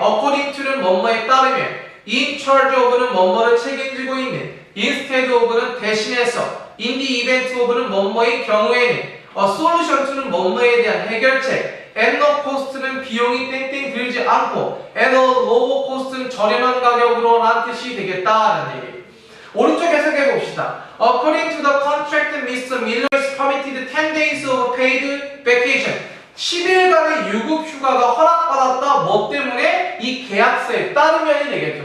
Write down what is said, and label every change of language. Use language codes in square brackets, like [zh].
[ko] according to 는 뭐뭐에 따르면 in charge of 는 뭐뭐를 책임지고 있는 instead of 는 대신해서 in the event of 는 뭐뭐의 경우에는 solution to 는 뭐뭐에 대한 해결책 and no cost 는 비용이 땡땡 들지 않고 and low cost 는 저렴한 가격으로 라는 뜻이 되겠다라는 얘기. 오른쪽 해석해 봅시다. [en] According to the contract, Mr. Miller is permitted 10 days of paid vacation. [ko] 10일간의 유급 휴가가 허락받았다. 뭐 때문에? 이 계약서에 따르면이 되겠죠.